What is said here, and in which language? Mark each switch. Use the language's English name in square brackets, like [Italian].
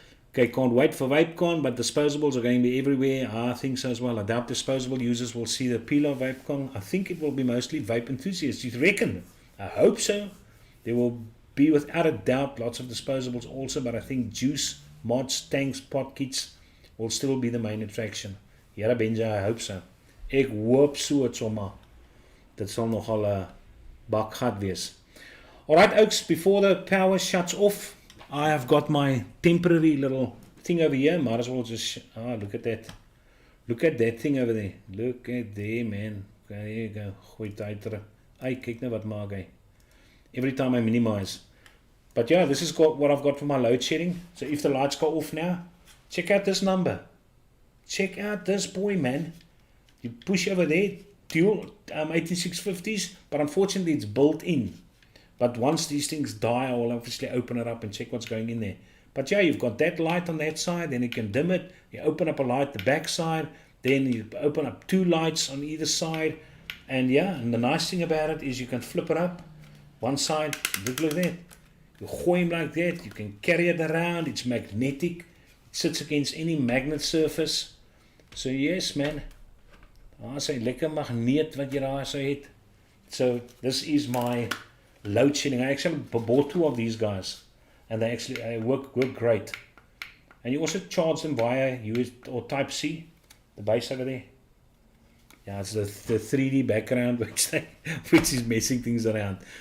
[English] Okay, can't wait for VapeCon, but disposables are going to be everywhere. I think so as well. I doubt disposable users will see the appeal of VapeCon. I think it will be mostly vape enthusiasts. You reckon? I hope so. There will be, without a doubt, lots of disposables also, but I think juice, mods, tanks, pot kits will still be the main attraction. [Afrikaans] Ja, Benja, [English] I hope so. [Afrikaans] Ek hoop so het sommer. Dit sal nogal 'n bakgat wees. [English] Alright, Oaks, before the power shuts off, I have got my temporary little thing over here. Might as well just, look at that. Look at that thing over there. Look at there, man. Okay, there you go. [Afrikaans] Gooi tyd terug. Ai, kyk nou wat maak hy. [English] Every time I minimize. But yeah, this is what I've got for my load shedding. So if the lights go off now, check out this number. Check out this boy, man. You push over there, dual 8650s, but unfortunately it's built in. But once these things die, I will obviously open it up and check what's going in there. But yeah, you've got that light on that side, then you can dim it. You open up a light the back side, then you open up 2 lights on either side. And yeah, and the nice thing about it is you can flip it up. One side, look like that. You gooi him like that, you can carry it around, it's magnetic. It sits against any magnet surface. So yes, man. [Afrikaans] Daar's 'n lekker magneet wat jy daar so het. [English] So this is my load shedding. I actually bought 2 of these guys, and they actually work great. And you also charge them via USB or Type C, the base over there. Yeah, it's the 3D background which is messing things around.